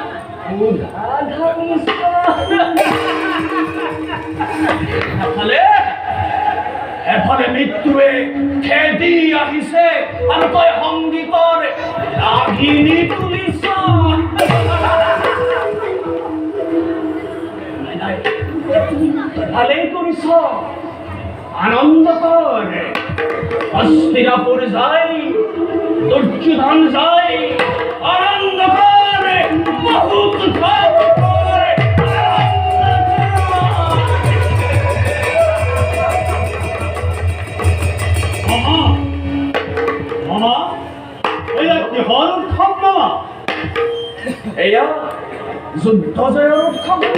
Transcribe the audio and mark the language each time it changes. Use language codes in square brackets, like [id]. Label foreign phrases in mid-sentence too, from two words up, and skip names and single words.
[as] এফালে মৃত্যুৱে খেদি আহিছে আৰু তই সংগীতৰ ৰাগিনী তুলিছ ভালেই কৰিছ আনন্দ কর হস্তিনাপুর যাই দুর্যোধন যাই আনন্দ কর বহুত মামা এয়া কিহৰ উৎসৱ মামা এয়া যুদ্ধ জয়ৰ উৎসৱ